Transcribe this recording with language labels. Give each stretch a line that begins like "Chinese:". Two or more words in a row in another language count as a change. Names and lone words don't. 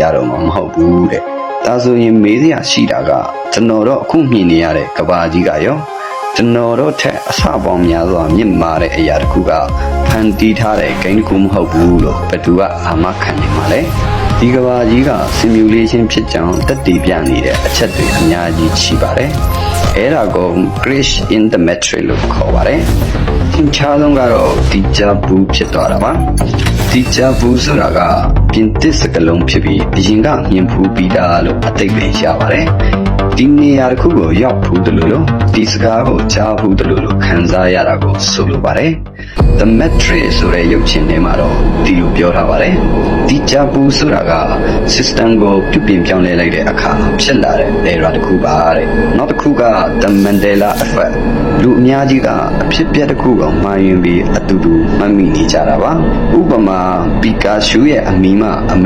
Burmese: တော့မှာမဟုတ်ဘူးတဲ့။ဒါဆိုရင်မေးစရာရှိတာကကျွန်တော်တို့အခုမြင်နေရတဲ့ကဘာကြီးကရောကျွန်တော်တို့ထက်အဆပေါင်းများစွာမြင့်မာတဲ့အရာတစ်ခုကဖန်တီးထားတဲ့ဂိမ်းတစ်ခုမဟုတ်ဘူးလို့ဘယ်သူကအာမခံနေမှာလဲ။ဒီကဘာကြီးက simulation ဖြစ်ကြောင်းတက်တည်ပြနေတဲ့အချက်တွေအများကြီးရှိပါတယ်။အဲ့ဒါကို
English: crash in the matrix
Burmese: လို့ခေါ်ပါတယ်။သင်ချားဆုံးကတော့ဒီဂျာဘူးဖြစ်သွားတာပါဒီဂျာဘူးဆိုတာ ကပြင်သစ်စကားလုံးဖြစ်ပြီးအရင်ကမြင်ဖူးပြီးသားလို့အတိတ်ပဲရပါတယ်ဒီနေရာတစ်ခုကိုရောက်ဖူးတယ်လို့ ဒီစကားကိုကြားဖူးတယ်လို့ခံစားရတာကိုဆိုလိုပါတယ် The Matrix ဆိုတဲ့ရုပ်ရှင်ထဲမှာတော့ဒီလိုပြောထားပါတယ်ဒီဂျာဘူးဆိုတာက system ကိုပြုပြင်ပြောင်းလဲလိုက်တဲ့အခါဖြစ်လာတဲ့ error တစ်ခုပါတဲ့နောက်တစ်ခုက The Mandela Effect လူအများကြီးကအဖြစ်ပြက်တစ်ခုကိုမှားယွင်းပြီးအတူတူမှတ်မိနေကြတာပါဥပမာပီကာရှူရဲ့အမီမအမဲ